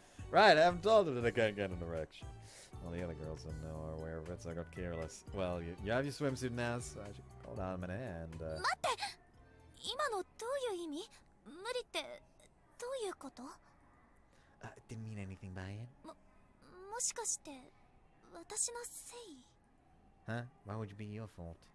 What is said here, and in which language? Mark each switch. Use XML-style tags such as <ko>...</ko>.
<en>Right, I haven't told her that I can't get an erection. All the other girls don't know are aware of it, so I got careless. Well, you have your swimsuit now, so I should hold on a minute and,</en> <ja>待って！今のどういう意味？無理ってどういうこと？</ja> <en>didn't mean anything by it.</en> <ja>もしかして私のせい</ja> <en>Huh? Why would it be your fault?</en>